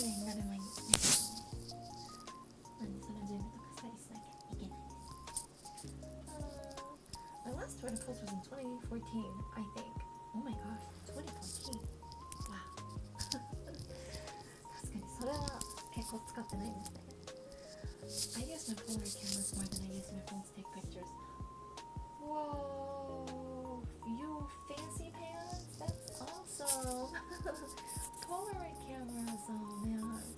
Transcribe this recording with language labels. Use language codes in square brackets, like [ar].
[ja] 深夜になる前に寝るつもりです。なんでその準備とかしたりしなきゃいけないです。 [en] My last Twitter post was in 2014, I think. Oh my gosh, 2014. Wow. [ja] 確かにそれは結構使ってないですね。 [en] I use my Polaroid cameras more than I use my phone to take pictures. Whoa, you fancy pants? That's awesome. Polaroid cameras, oh man.